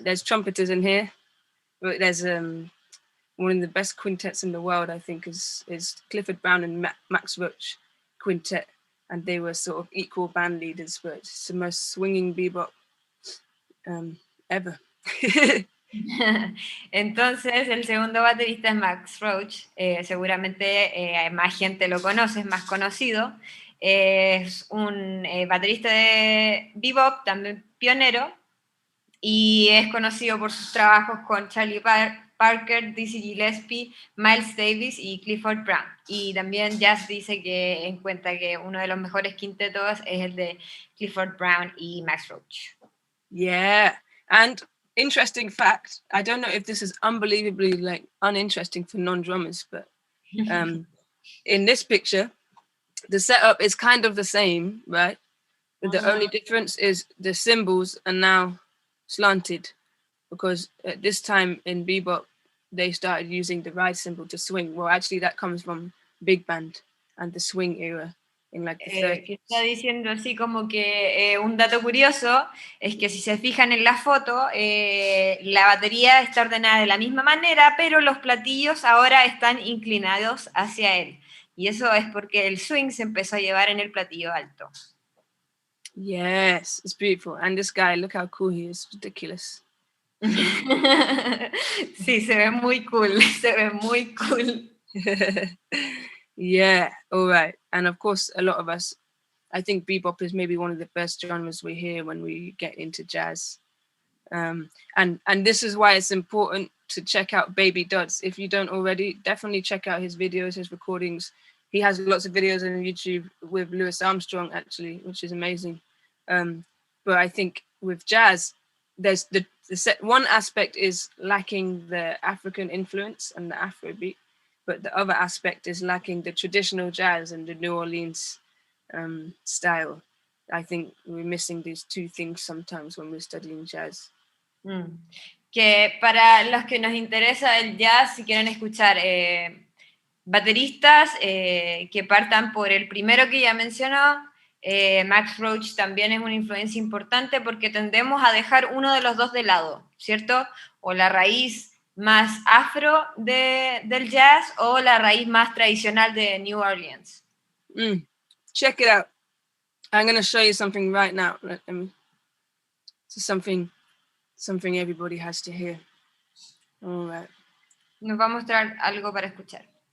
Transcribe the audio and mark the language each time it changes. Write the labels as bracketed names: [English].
[English] There's trumpeters in here, but there's one of the best quintets in the world, I think, is Clifford Brown and Max Roach quintet, and they were sort of equal band leaders, but it's the most swinging bebop ever. [Spanish] Entonces, el segundo baterista es Max Roach. Seguramente más gente lo conoce, es más conocido. Es un baterista de bebop, también pionero, y es conocido por sus trabajos con Charlie Parker, Dizzy Gillespie, Miles Davis y Clifford Brown. Y también Jazz dice que en cuenta que uno de los mejores quintetos es el de Clifford Brown y Max Roach. [English] Yeah, and interesting fact, I don't know if this is unbelievably like uninteresting for non-drummers, but in this picture, the setup is kind of the same, right? But the only difference is the cymbals are now slanted, because at this time in bebop, they started using the ride cymbal to swing. Well, actually that comes from big band and the swing era. [Spanish] Que está diciendo así como que un dato curioso es que si se fijan en la foto, la batería está ordenada de la misma manera, pero los platillos ahora están inclinados hacia él. Y eso es porque el swing se empezó a llevar en el platillo alto. [English] Yes, it's beautiful. And this guy, look how cool he is. Ridiculous. [Spanish] Sí, se ve muy cool. Se ve muy cool. [English] Yeah, all right. And of course, a lot of us, I think bebop is maybe one of the best genres we hear when we get into jazz. And this is why it's important to check out Baby Duds. If you don't already, definitely check out his videos, his recordings. He has lots of videos on YouTube with Louis Armstrong, actually, which is amazing. But I think with jazz, there's one aspect is lacking the African influence and the Afrobeat. But the other aspect is lacking the traditional jazz and the New Orleans style. I think we're missing these two things sometimes when we're studying jazz. [Spanish] Que para los que nos interesa el jazz, si quieren escuchar bateristas que partan por el primero que ya mencionó, Max Roach también es una influencia importante porque tendemos a dejar uno de los dos de lado, ¿cierto? O la raíz más afro del jazz o la raíz más tradicional de New Orleans. [English] Check it out. I'm going to show you something right now. This is something everybody has to hear. All right. [Spanish] Nos va a mostrar algo para escuchar.